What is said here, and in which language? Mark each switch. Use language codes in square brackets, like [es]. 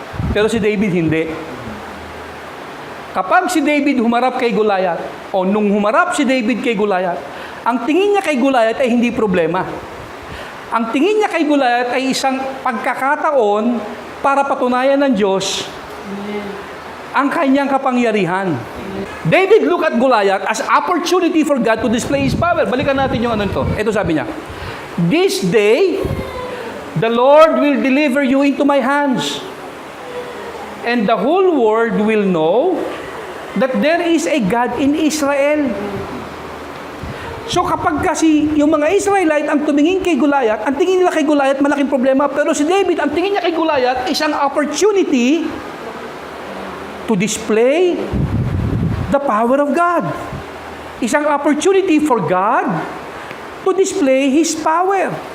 [tl] Pero si David hindi. Kapag si David humarap kay Goliath, o nung humarap si David kay Goliath, ang tingin niya kay Goliath ay hindi problema. Ang tingin niya kay Goliath ay isang pagkakataon para patunayan ng Diyos ang kanyang kapangyarihan. [en] David looked at Goliath as opportunity for God to display His power. [tl] Balikan natin yung ano to. Ito sabi niya, [en] "This day, the Lord will deliver you into my hands, and the whole world will know that there is a God in Israel." [tl] So kapag kasi yung mga Israelite ang tumingin kay Goliath, ang tingin nila kay Goliath malaking problema, pero si David, ang tingin niya kay Goliath isang [en] opportunity to display the power of God. [tl] Isang [en] opportunity for God to display His power.